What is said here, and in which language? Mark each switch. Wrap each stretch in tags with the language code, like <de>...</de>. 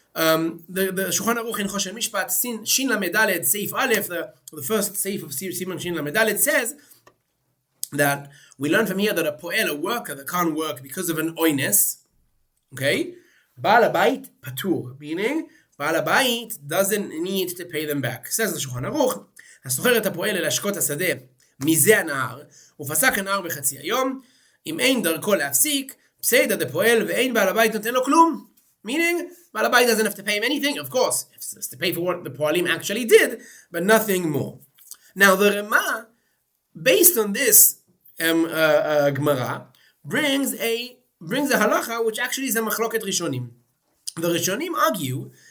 <en>The Shulchan Aruch in Choshen Mishpat Shin Lamed Daled Seif Aleph, the first Seif of Simon Shin Lamed Daled says that we learn from here that a worker that can't work because of an oines, okay, Baal Habayit patur, meaning Baal Habayit doesn't need to pay them back. Says the Shulchan Aruch,</en> <he>הסוחר את הפועל להשקות השדה מזה הנהר, ופסק הנהר בחצי היום, אם אין דרכו להפסיק, פסיידא דפועל ואין בעל הבית נותן לו כלום.</he> <en>Meaning, בעל הבית doesn't have to pay him anything, of course, it's to pay for what the poalim actually did, but nothing more. Now the Rema, based on this Gemara, brings a halacha which actually is a machloket rishonim. The rishonim argue</en>